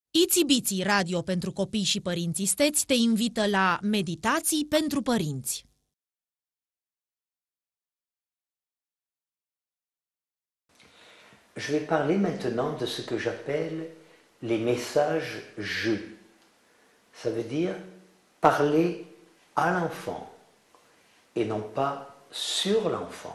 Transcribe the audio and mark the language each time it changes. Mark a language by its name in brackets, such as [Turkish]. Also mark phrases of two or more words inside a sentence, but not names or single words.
[Romanian] Itsy Bitsy Radio pentru copii și părinți isteți te invită la Meditații pentru părinți. [French] Je vais parler maintenant de ce que j'appelle les messages je. Ça veut dire parler à l'enfant et non pas sur l'enfant.